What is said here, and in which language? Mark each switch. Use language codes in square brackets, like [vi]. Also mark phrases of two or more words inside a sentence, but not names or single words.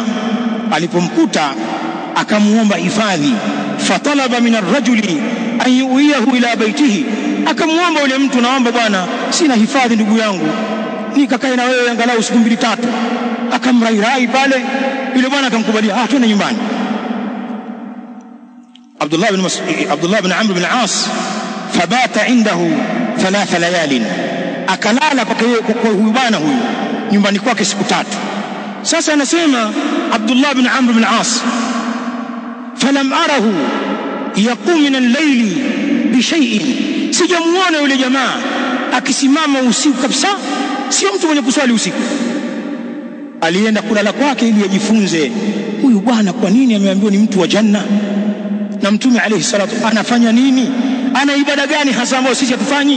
[sw] Alipomkuta akamuomba hifadhi, [ar] فطلب من الرجل أن يؤويه إلى بيته, [sw] akamuomba yule mtu, naomba bwana, sina hifadhi ndugu yangu, nikakae na wewe angalau siku 2-3. Akamrairai pale, yule bwana akamkubalia, twende nyumbani. [ar] Abdullah ibn Amr ibn al-As فبات عنده 3 ليال, [sw] akalala kwa huyu bwana huyu nyumbani kwake siku 3. Sasa anasema [ar] Abdullah ibn Amr ibn al-As, فلم أره يقوم من الليل بشيء, [sw] sijamuona yule jamaa akisimama usiku kabisa, sio mtu mwenye kuswali usiku. Alienda kulala kwake ili ajifunze huyu bwana kwa nini ameambiwa ni mtu wa janna, na Mtume [ar] عليه الصلاة [sw] anafanya nini, ana ibada gani hasa ambayo sisi hatufanyi.